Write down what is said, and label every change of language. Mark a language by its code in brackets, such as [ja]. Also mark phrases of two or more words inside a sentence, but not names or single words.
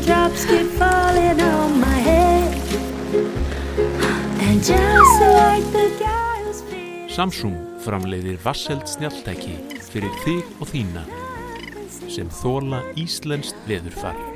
[en] Raindrops keep falling on my head. And just like the guy who's feeling. [is] Samsung framleiðir vatnseld snjalltæki fyrir þig og þína sem þola íslenskt veðurfar.